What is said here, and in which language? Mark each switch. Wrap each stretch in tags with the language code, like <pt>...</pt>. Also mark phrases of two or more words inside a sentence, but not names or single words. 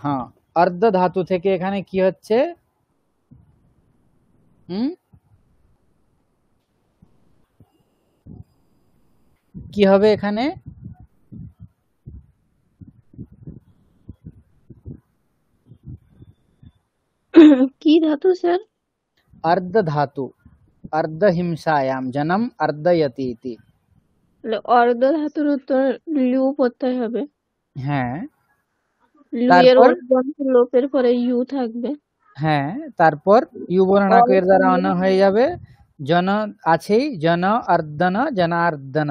<bn>অর্ধ ধাতু থেকে এখানে কি হচ্ছে, কি হবে এখানে, কি ধাতু স্যার?</bn> <sa>अर्ध धातु, अर्ध हिंसायाम जन्म अर्धयति इति।</sa> <bn>অর্ধ ধাতুর উত্তর লু প্রত্যয় হবে। হ্যাঁ, লু এর লোপের পরে ইউ থাকবে। হ্যাঁ, তারপর ইউ বর্ণাকের দ্বারা অন হয়ে যাবে, জন আছেই, জন অর্দন জনার্দন।</bn>